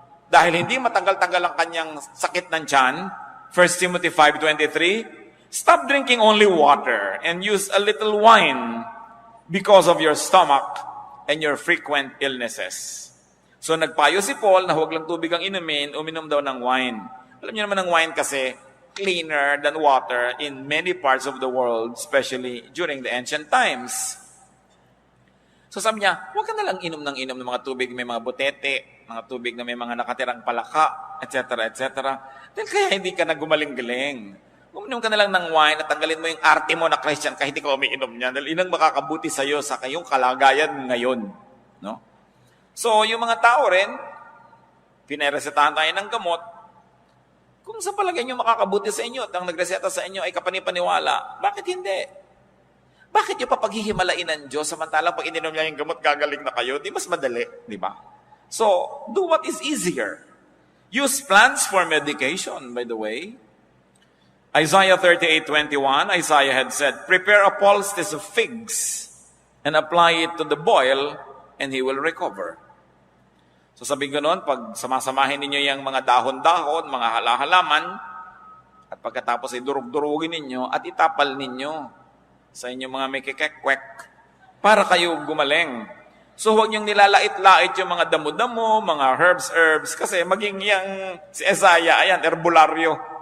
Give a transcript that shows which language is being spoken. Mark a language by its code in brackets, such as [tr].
[tl] Dahil hindi matagal-tagal ang kanyang sakit ng tiyan, [en] 1 Timothy 5:23, stop drinking only water and use a little wine because of your stomach and your frequent illnesses. [tl] So nagpayo si Paul na huwag lang tubig ang inumin, uminom daw ng wine. Alam niyo naman ang wine kasi [en] cleaner than water in many parts of the world, especially during the ancient times. [tl] So sabi niya, huwag ka na lang inom ng mga tubig, may mga butete, mga tubig na may mga nakatirang palaka, etc., etc. Dahil kaya hindi ka na gumaling-galing. Uminom ka na lang ng wine at tanggalin mo yung arte mo na Christian kahit hindi ka umiinom niya. Dahil inang makakabuti sa iyo sa kayong kalagayan ngayon. No? So, yung mga tao rin, pinaresetahan tayo ng gamot. Kung sa palagay nyo makakabuti sa inyo at ang nagreseta sa inyo ay kapanipaniwala, bakit hindi? Bakit yung papaghihimalain ng Diyos samantalang pag ininom niya yung gamot, gagaling na kayo? Di mas madali, di ba? [en] So, do what is easier. Use plants for medication, by the way. Isaiah 38:21, Isaiah had said, prepare a poultice of figs and apply it to the boil and he will recover. [tl] So sabi ko noon, pag samasamahin ninyo yung mga dahon-dahon, mga halaman, at pagkatapos ay durug-durugin ninyo at itapal ninyo sa inyong mga may kikekwek para kayo gumaling. So huwag niyong nilalait-lait yung mga damo-damo, mga herbs, kasi maging yang si Isaiah, ayan, herbularyo.